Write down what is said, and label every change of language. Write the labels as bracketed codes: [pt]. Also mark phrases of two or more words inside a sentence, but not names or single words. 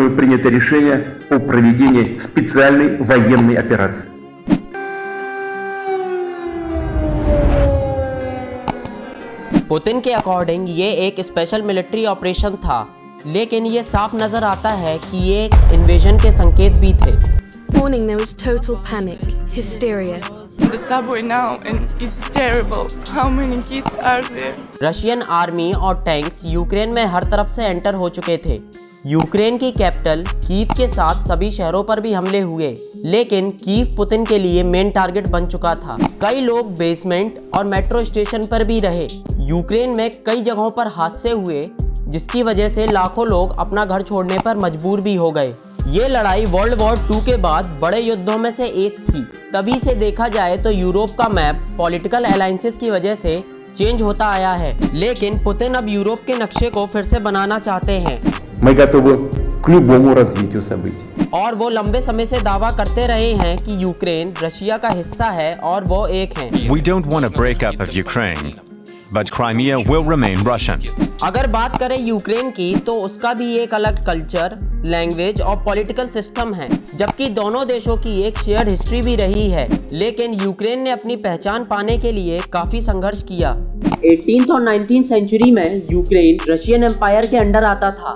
[ru] принято решение о проведении специальной военной операции. [hi] पुतिन के अकॉर्डिंग ये एक [en] special military operation [hi] था, लेकिन ये साफ नजर आता है कि ये एक इन्वेजन के संकेत भी थे। [en] Morning there was total panic, hysteria. The subway now and it's terrible. How many kids are there? Russian army [hi] और टैंक्स यूक्रेन में हर तरफ से एंटर हो चुके थे। यूक्रेन की कैपिटल कीव के साथ सभी शहरों पर भी हमले हुए, लेकिन कीव पुतिन के लिए [en] main target [hi] बन चुका था। कई लोग बेसमेंट और [en] metro station [hi] पर भी रहे। यूक्रेन में कई जगहों पर हादसे हुए, जिसकी वजह से लाखों लोग अपना घर छोड़ने पर मजबूर भी हो गए। ये लड़ाई वर्ल्ड वॉर 2 के बाद बड़े युद्धों में से एक थी। तभी से देखा जाए तो यूरोप का मैप [en] political alliances [hi] की वजह से चेंज होता आया है, लेकिन पुतिन अब यूरोप के नक्शे को फिर से बनाना चाहते हैं। [ru] Мы готовы к любому развитию событий. [hi] और वो लंबे समय से दावा करते रहे हैं कि यूक्रेन रशिया का हिस्सा है और वो एक हैं। [en] We don't want a breakup of Ukraine, but Crimea will remain Russian. [hi] अगर बात करें यूक्रेन की तो उसका भी एक अलग कल्चर, लैंग्वेज और [en] political system [hi] है, जबकि दोनों देशों की एक [en] shared history [hi] भी रही है। लेकिन यूक्रेन ने अपनी पहचान पाने के लिए काफी संघर्ष किया। 18th और 19th सेंचुरी में यूक्रेन रशियन एम्पायर के अंडर आता था।